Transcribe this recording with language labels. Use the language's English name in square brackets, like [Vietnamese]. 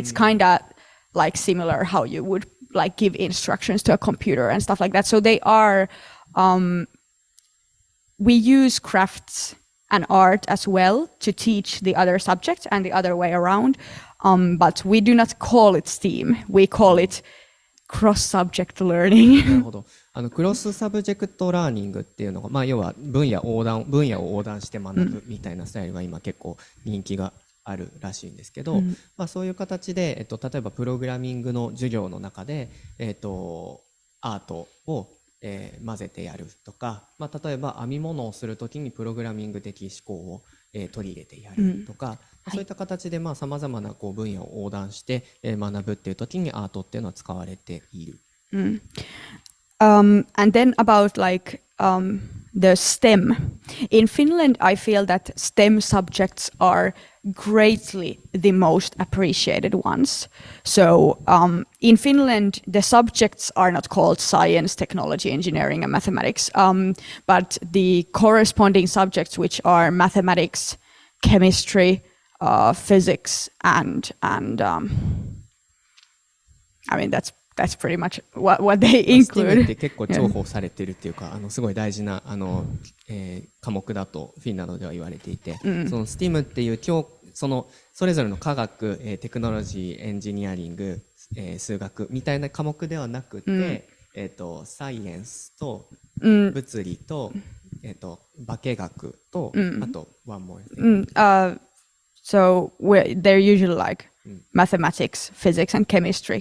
[English] It's kind of like similar how you would like give instructions to a computer and stuff like that. So they are we use crafts and art as well to teach the other subjects and the other way around, but we do not call it STEAM. We call it cross-subject learning. [Japanese] なるほど。クロスサブジェクトラーニングっていうのが、要は分野を横断して学ぶみたいなスタイルが今結構人気があるらしいんですけど、そういう形で、例えばプログラミングの授業の中で、アートを混ぜてやるとか、例えば編み物をするときにプログラミング的思考を、取り入れてやるとか、そういった形でさまざまな分野を横断して、学ぶっていうときにアートっていうのは使われている。 [English] And then about like the STEM. In Finland, I feel that STEM subjects are greatly the most appreciated ones. So in Finland, the subjects are not called science, technology, engineering, and mathematics, but the corresponding subjects, which are mathematics, chemistry, physics, and I mean that's pretty much what they include. [Japanese] STEAM って結構重宝されてるっていうか、すごい大事な科目だとフィンランドでは言われていて、その STEAM っていうそれぞれの科学、テクノロジー、エンジニアリング、数学みたいな科目ではなくて、サイエンスと物理と、化学と、あと [English] one more thing. So they're usually like mathematics, physics, and chemistry.